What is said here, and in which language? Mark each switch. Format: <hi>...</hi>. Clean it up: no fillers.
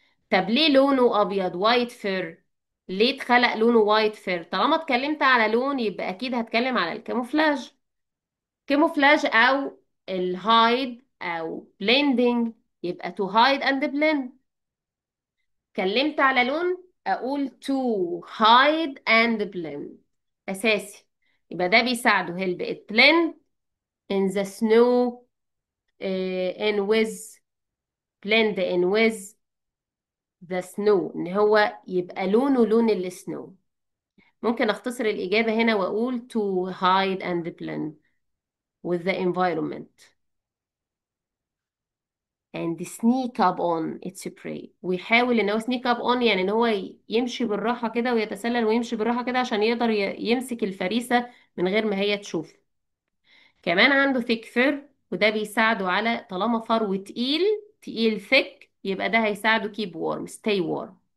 <ar>طب ليه لونه ابيض وايت فير؟ ليه اتخلق لونه وايت فير؟ طالما اتكلمت على لون يبقى اكيد هتكلم على الكاموفلاج. كاموفلاج او الهايد او blending، يبقى</ar> <en>to hide and blend.</en> <ar>اتكلمت على لون اقول</ar> <en>to hide and blend</en> <ar>اساسي. يبقى ده بيساعده</ar> <en>help it blend in the snow in with blend in with the snow،</en> <ar>ان هو يبقى لونه لون السنو. ممكن اختصر الاجابة هنا واقول</ar> <en>to hide and blend with the environment and sneak up on its prey.</en> <ar>ويحاول ان هو</ar> <en>sneak up on</en> <ar>يعني ان هو يمشي بالراحة كده ويتسلل ويمشي بالراحة كده عشان يقدر يمسك الفريسة من غير ما هي تشوف. كمان عنده</ar> <en>thick fur،</en> <ar>وده بيساعده على طالما فرو تقيل، تقيل thick، يبقى ده هيساعده</ar> <en>keep warm stay warm.</en>